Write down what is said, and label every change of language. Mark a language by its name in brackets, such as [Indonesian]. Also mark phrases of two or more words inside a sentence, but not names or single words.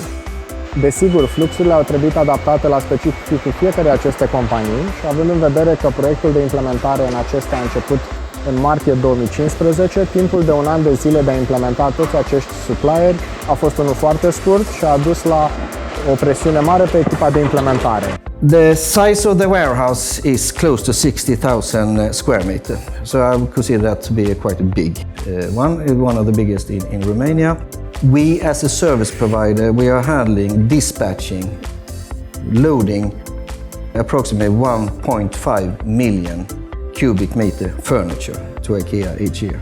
[Romanian] Desigur, fluxurile au trebuit adaptate la specificul fiecare aceste companii și având în vedere că proiectul de implementare în acestea a început în martie 2015, timpul de un an de zile de a implementa toți acești supplieri a fost unul foarte scurt și a dus la o presiune mare pe echipa de implementare. [English] The size of the warehouse is close to 60,000 square meters, so I would consider that to be a quite a big one of the biggest in Romania. We, as a service provider, we are handling, dispatching, loading approximately 1.5 million cubic meter furniture to IKEA each year.